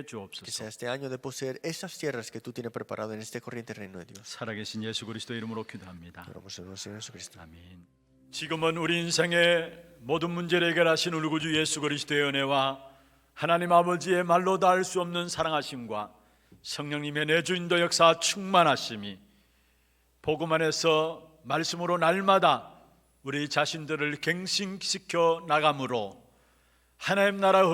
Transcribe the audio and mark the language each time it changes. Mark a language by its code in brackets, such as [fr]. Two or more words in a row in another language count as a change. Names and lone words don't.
[es] Que [ko] 주옵소서. [es] sea este año de poseer esas tierras que tú tienes preparado en esta corriente del reino de Dios. [ko] 살아계신 예수 그리스도 이름으로 기도합니다. [es] Oramos en el Señor Jesucristo. [ko] 아멘. 지금은 우리 인생의 모든 문제를 해결하신 우리 구주 예수 그리스도의 은혜와 하나님 아버지의 말로 다 할 수 없는 사랑하심과 성령님의 내주인도 역사 충만하심이 복음 안에서 말씀으로 날마다 우리 자신들을 갱신시켜 나감으로 하나님 나라